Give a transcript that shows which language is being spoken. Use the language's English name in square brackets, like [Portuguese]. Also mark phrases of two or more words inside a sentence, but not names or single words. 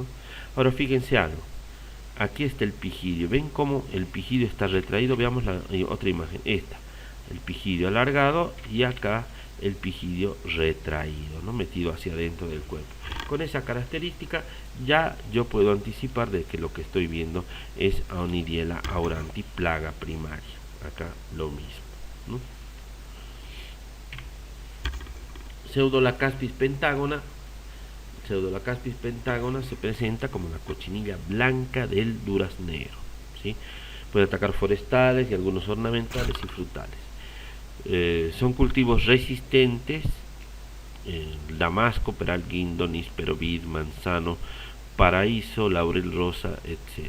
[Spanish] Ahora fíjense algo, aquí está el pigidio, ven cómo el pigidio está retraído, veamos la otra imagen, esta, el pigidio alargado y acá el pigidio retraído, ¿no? Metido hacia adentro del cuerpo. Con esa característica ya yo puedo anticipar de que lo que estoy viendo es Aonidiela auranti, plaga primaria. Acá lo mismo, ¿no? Pseudolacaspis pentágona. Pseudolacaspis pentágona se presenta como la cochinilla blanca del duraznero, ¿sí? Puede atacar forestales y algunos ornamentales y frutales. Son cultivos resistentes, damasco, peral, guindo, níspero, vid, manzano, paraíso, laurel rosa, etc.